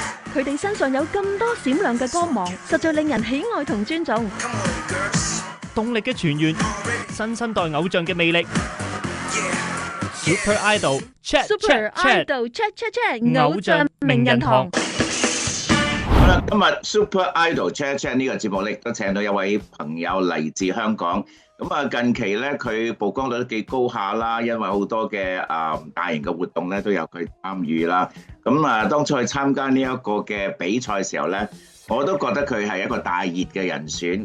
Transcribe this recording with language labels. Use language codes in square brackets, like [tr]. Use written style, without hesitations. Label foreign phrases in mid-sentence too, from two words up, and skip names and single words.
[yue] 佢哋身上有咁多閃亮嘅光芒，實在令人喜愛同尊重。動力嘅泉源，新生代偶像嘅魅力。Super Idol Chat Super Chat Chat Idol Chat Chat Chat 偶像名人堂。好啦，今日 Super Idol Chat Chat 呢個節目咧，都請到一位朋友嚟自香港。咁啊，近期咧佢曝光率都幾高下啦，因為好多嘅大型嘅活動咧都有佢參與啦。咁啊，當初去參加呢一個嘅比賽嘅時候咧，我都覺得佢係一個大熱嘅人選。